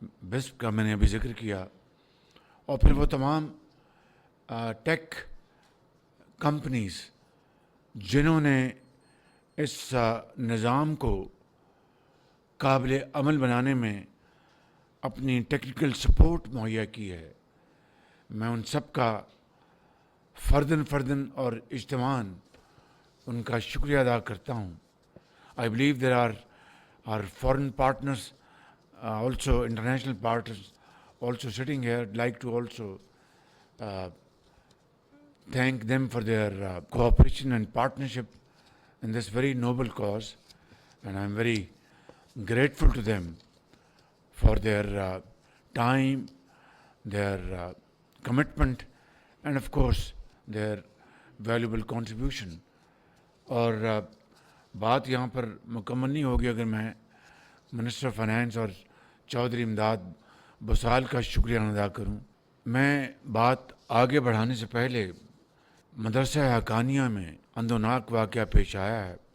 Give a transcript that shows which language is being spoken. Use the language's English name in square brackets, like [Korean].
[Urdu] بسپ کا میں نے ابھی ذکر کیا، اور پھر وہ تمام ٹیک کمپنیز جنہوں نے اس نظام کو قابل عمل بنانے میں اپنی ٹیکنیکل سپورٹ مہیا کی ہے، میں ان سب کا فرداً اور اجتماعاً ان کا شکریہ ادا کرتا ہوں. [English] I believe there are our foreign partners, also international partners also sitting here. I'd like to also thank them for their cooperation and partnership in this very noble cause, and I'm very grateful to them for their time, their commitment, and of course their valuable contribution. [Urdu] اور بات یہاں پر مکمل نہیں ہوگی اگر میں minister finance اور چودھری امداد بسال کا شکریہ ادا کروں. میں بات آگے بڑھانے سے پہلے مدرسہ حقانیہ میں اندوناک واقعہ پیش آیا ہے.